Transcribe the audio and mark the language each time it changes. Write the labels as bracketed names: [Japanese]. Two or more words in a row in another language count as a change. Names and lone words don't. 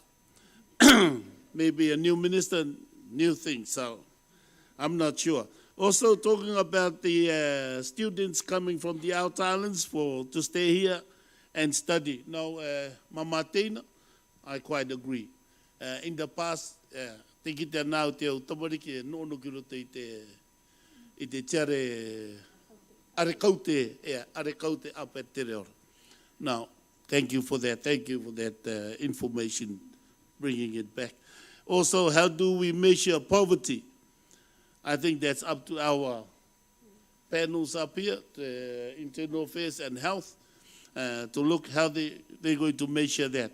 [English] Maybe a new minister, new thing, so I'm not sure. Also talking about the students coming from the outer islands to stay here and study. Now, Mama Tina, I quite agree. In the past, [Rarotongan] te kita nau te au tamariki no kiro te tere arekaute [English] up at [Rarotongan] Te Reora. [English] Now, thank you for that. Thank you for that information, bringing it back. Also, how do we measure poverty? I think that's up to our panels up here, the Internal Affairs and Health, to look how they're going to measure that.